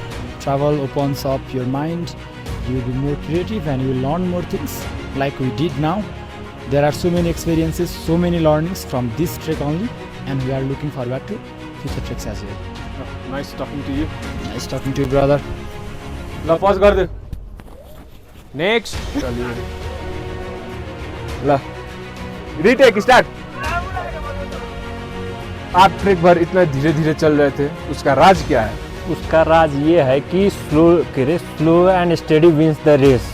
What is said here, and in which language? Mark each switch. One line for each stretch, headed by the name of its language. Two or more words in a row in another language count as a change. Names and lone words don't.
English: Travel opens up your mind. You will be more creative and you will learn more things like we did now. There are so many experiences, so many learnings from this trek only, and we are looking forward to future treks as well. Nice talking to you. Nice talking to you, brother.
Hindi: ल पज कर दे. नेक्स्ट चलिए.
English: ल retake start.
Hindi: आप ट्रैक भर इतना धीरे धीरे चल रहे थे, उसका राज क्या है? उसका राज ये है कि
English: slow and steady wins the race.